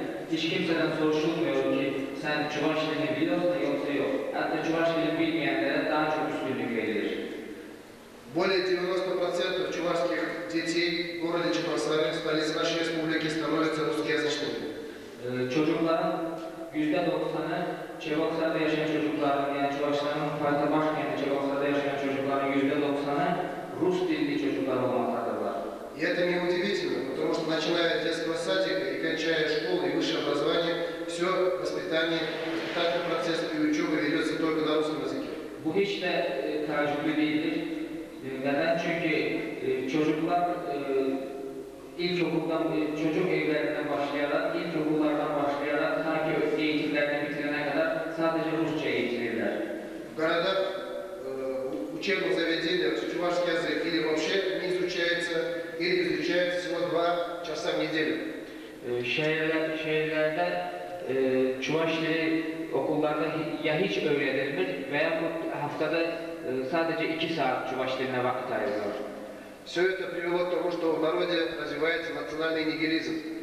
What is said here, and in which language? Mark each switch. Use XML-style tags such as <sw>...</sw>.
<tr>kimseden soruşulmuyor ki sen Çuvaş dilini biliyorsun yoksa yok. Hatta Çuvaş dilini bilmeyenlere daha çok üstünlük verilir.</tr> <ru>Более 90% чувашских детей в городе Чебоксары, столице нашей республики, становятся русскоязычными.</ru> <tr>Çocukların %90'ı Çevoksar'da yaşayan çocukların, yani Çuvaşların fayda başkenti Çevoksar'da yaşayan çocukların %90'ı Rus dilli çocuklar olmaktadırlar.</tr> <ru>И это неудивительно, потому что начиная от детского садика и кончая школу и высшее образование, все воспитание, воспитательный процесс и учеба ведется только на русском языке.</ru> <tr>Bu hiç de tecrübe değildir. Neden? Çünkü çocuklar ilkokuldan, çocuk evlerinden başlayarak, ilkokullardan başlayarak sanki eğitimlerini bitirene kadar sadece Rusça eğitilirler.</tr> <ru>В городах, учебных заведениях чувашский язык или вообще не изучается, или изучается всего 2 часа в неделю.</ru> <tr>Şehirlerde Çuvaş dili okullarda ya hiç öğrenilmir veya haftada sadece 2 saat Çuvaş diline vakit ayrılıyor.</tr> <ru>Все это привело к тому, что в народе развивается национальный нигилизм.</ru>